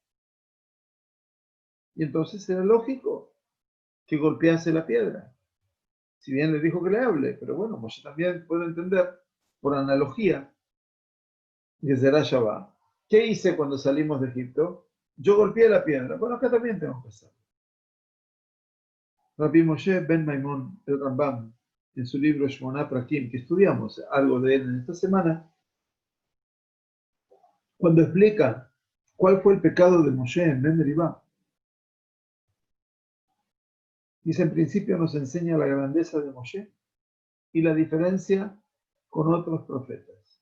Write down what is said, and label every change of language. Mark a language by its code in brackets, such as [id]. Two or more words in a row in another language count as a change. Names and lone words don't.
[es] Y entonces era lógico que golpease la piedra. Si bien le dijo que le hable, pero bueno, Moshe también puede entender, por analogía, que será Shabbat. ¿Qué hice cuando salimos de Egipto? Yo golpeé la piedra. Bueno, acá también tenemos que hacerlo. Rabbi Moshe ben Maimón, el Rambam, en su libro Shmoná Prakim, que estudiamos algo de él en esta semana, cuando explica cuál fue el pecado de Moshe en Meribá, dice, en principio nos enseña la grandeza de Moshe y la diferencia con otros profetas.